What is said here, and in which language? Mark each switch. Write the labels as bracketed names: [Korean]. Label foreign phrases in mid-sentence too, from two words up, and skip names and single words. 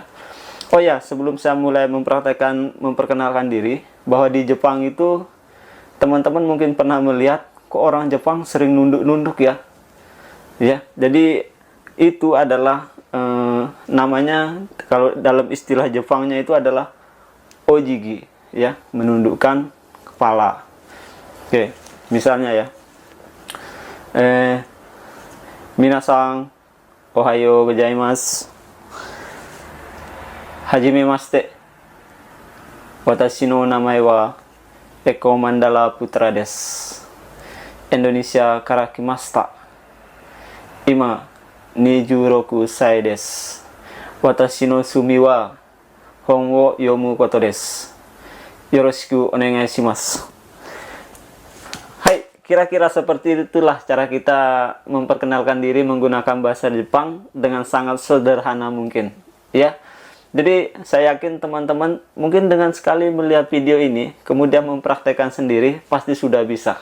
[Indonesian] Oh ya, sebelum saya mulai memperkenalkan diri, bahwa di Jepang itu teman-teman mungkin pernah melihat kok orang Jepang sering nunduk-nunduk ya. Ya, jadi itu adalah namanya kalau dalam istilah Jepangnya itu adalah ojigi ya, menundukkan kepala. Oke, misalnya ya. [Japanese] みなさん おはよう ございます. Hajimemashite. 私 の 名前 は Eko Mandala Putra desu. Indonesia から 来ました. Ima 26歳です。私の趣味は本を読むことです。よろしくお願いします。 [Indonesian] Hai, kira-kira seperti itulah cara kita memperkenalkan diri menggunakan bahasa Jepang dengan sangat sederhana mungkin, ya. Jadi saya yakin teman-teman mungkin dengan sekali melihat video ini, kemudian mempraktekkan sendiri, pasti sudah bisa.